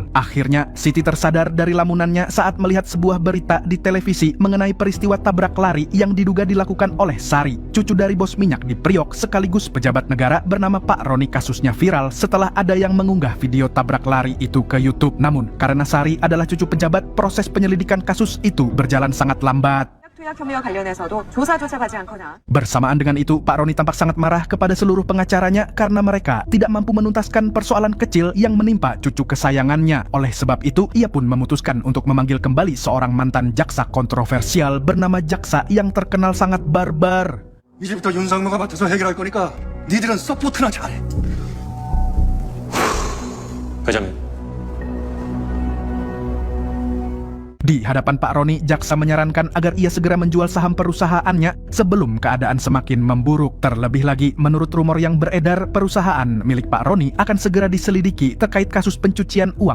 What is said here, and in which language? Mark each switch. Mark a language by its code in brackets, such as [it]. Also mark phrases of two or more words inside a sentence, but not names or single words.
[id] Akhirnya, Siti tersadar dari lamunannya saat melihat sebuah berita di televisi mengenai peristiwa tabrak lari yang diduga dilakukan oleh Sari, cucu dari bos minyak di Priok sekaligus pejabat negara bernama Pak Roni. Kasusnya viral setelah ada yang mengunggah video tabrak lari itu ke YouTube. Namun, karena Sari adalah cucu pejabat, proses penyelidikan kasus itu berjalan sangat lambat. [ko] 투약 혐의와 관련해서도 조사조차 받지 않거나 [id] Bersamaan dengan itu, Pak Roni tampak sangat marah kepada seluruh pengacaranya karena mereka tidak mampu menuntaskan persoalan kecil yang menimpa cucu kesayangannya. Oleh sebab itu, ia pun memutuskan untuk memanggil kembali seorang mantan jaksa kontroversial bernama Jaksa yang terkenal sangat barbar. [ko] 이제부터 윤상무가 맡아서 해결할 거니까 니들은 서포트나 잘해. 회장님. [id] Di hadapan Pak Roni, Jaksa menyarankan agar ia segera menjual saham perusahaannya sebelum keadaan semakin memburuk. Terlebih lagi, menurut rumor yang beredar, perusahaan milik Pak Roni akan segera diselidiki terkait kasus pencucian uang.